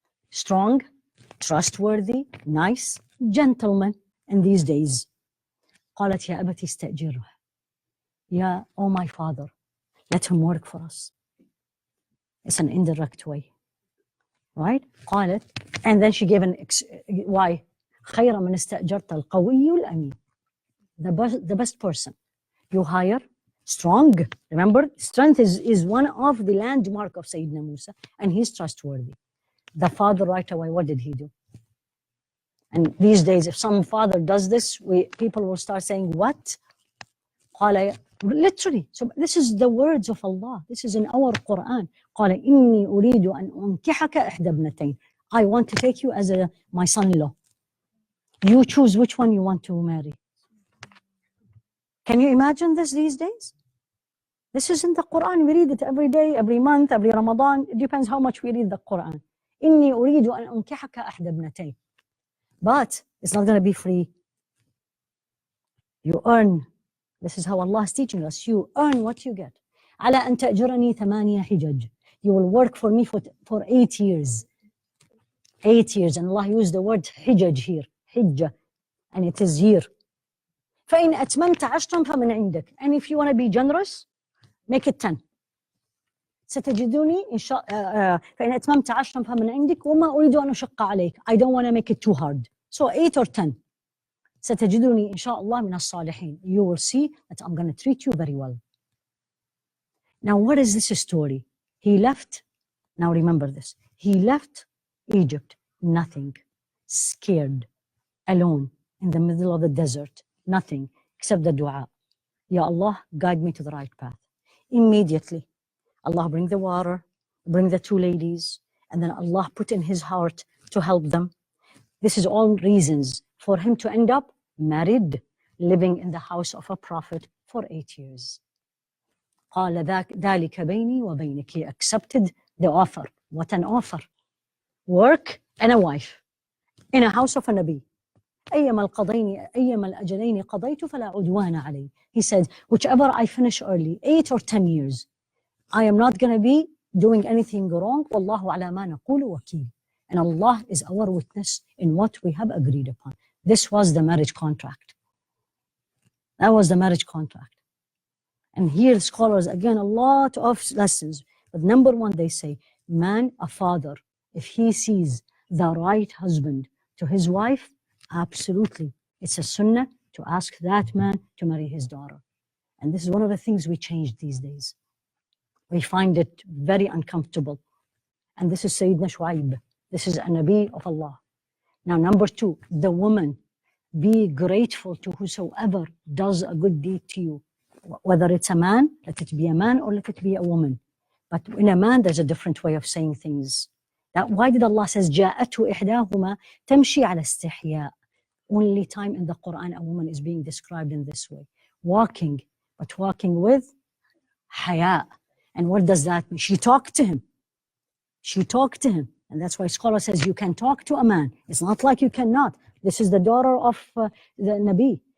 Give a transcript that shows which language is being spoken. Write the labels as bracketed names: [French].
[English] Strong, trustworthy, nice, gentleman in these days. [Arabic] قالت يا أبت استأجره. [English] Oh my father, let him work for us. It's an indirect way. Right? [Arabic] قالت, [English] and then she gave why? [Arabic] خير من استأجرت القوي الأمين. [English] The best person. You hire strong. Remember, strength is one of the landmark of Sayyidina Musa, and he's trustworthy. The father right away, what did he do? And these days, if some father does this, people will start saying, what? literally, so this is the words of Allah. This is in our Quran. [Arabic] قال إني أريد أن أنكحك إحدى ابنتين. [English] I want to take you as my son-in-law. You choose which one you want to marry. Can you imagine this these days? This is in the Quran. We read it every day, every month, every Ramadan. It depends how much we read the Quran. [Arabic] إني أريد أن أنكحك إحدى ابنتين. [English] But it's not going to be free. You earn. This is how Allah is teaching us. You earn what you get. [Arabic] على أن تأجرني 8 حجج. [English] You will work for me for 8 years. 8 years. And Allah used the word حجج here. [Arabic] حجة. And it is here. فإن أتممت 10 فمن عندك. [English] And if you want to be generous, make it 10. [Arabic] ستجدني إن شاء فإن أتممت 10 فمن عندك وما أريد أن أشق عليك. [English] I don't want to make it too hard. So 8 or 10. [Arabic] ستجدني إن شاء الله من الصالحين. [English] You will see that I'm going to treat you very well. Now, what is this story? He left. Now remember this. He left Egypt, nothing, scared, alone, in the middle of the desert, nothing except the dua. Ya Allah, guide me to the right path. Immediately, Allah bring the water, bring the 2 ladies, and then Allah put in his heart to help them. This is all reasons for him to end up married, living in the house of a prophet for 8 years. [Arabic] قال ذلك بيني وبينك. [English] He accepted the offer. What an offer. Work and a wife in a house of a Nabi. [Arabic] أيما الأجلين قضيت فلا عدوان علي. [English] He said, whichever I finish early, 8 or 10 years, I am not going to be doing anything wrong. [Arabic] والله على ما نقول وكيل. [English] And Allah is our witness in what we have agreed upon. This was the marriage contract. That was the marriage contract. And here scholars, again, a lot of lessons. But number 1, they say, man, a father, if he sees the right husband to his wife, absolutely, it's a sunnah to ask that man to marry his daughter. And this is one of the things we changed these days. We find it very uncomfortable. And this is Sayyidina Shu'aib. This is a Nabi of Allah. Now, number 2, the woman, be grateful to whosoever does a good deed to you. Whether it's a man, let it be a man, or let it be a woman. But in a man, there's a different way of saying things. Why did Allah says, [Arabic] جاءته إحداهما تمشي على استحياء? [English] Only time in the Quran a woman is being described in this way. Walking, but walking with haya. And what does that mean? She talked to him. She talked to him. And that's why scholar says you can talk to a man. It's not like you cannot. This is the daughter of the Nabi.